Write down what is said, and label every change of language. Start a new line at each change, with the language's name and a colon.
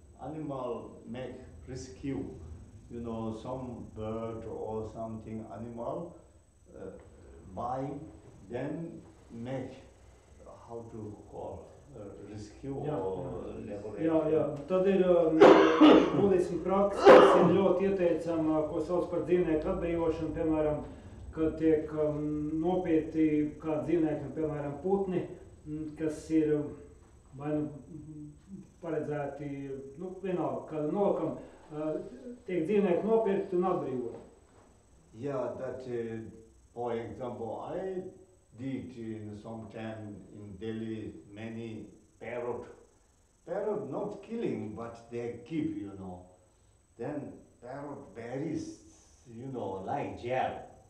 English: Animal make rescue, you know, some bird or something animal buy, then make, how to call, rescue or liberation.
Latvian: Jā. Tad ir budismu praksa, kas ir ļoti ieteicama, ko sauc par dzīvnieku atbrīvošanu, piemēram, kad tiek nopietni kādi dzīvnieki, piemēram, putni, kas ir vai nu paredzēti, nu, vienalga, kāda nolakam, tiek dzīvnieki nopirkti un atbrīvoti.
English: Yeah, that, for example, I did in some time in Delhi many parrot. Parrot not killing, but they keep, you know. Then parrot berries, you know, like gel.